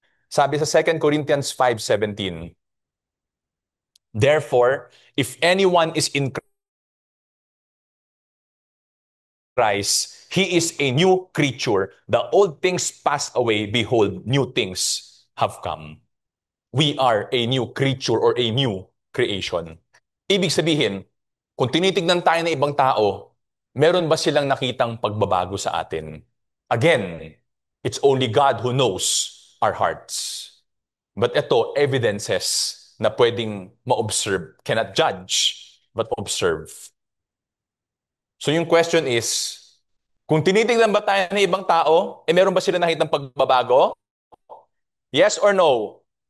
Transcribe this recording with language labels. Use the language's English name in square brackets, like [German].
[Filipino] Sabi sa [English] 2 Corinthians 5:17, therefore, if anyone is in Christ, he is a new creature. The old things pass away, behold, new things have come. We are a new creature or a new creation. [Filipino] Ibig sabihin, kung tinitignan tayo ng ibang tao, meron ba silang nakitang pagbabago sa atin? [English] Again, it's only God who knows our hearts. [Filipino] But ito, evidences na pwedeng ma-observe. [English] Cannot judge, but observe. [Filipino] So yung question is, kung tinitignan ba tayo ng ibang tao, meron ba sila nakitang pagbabago? [English] Yes or no?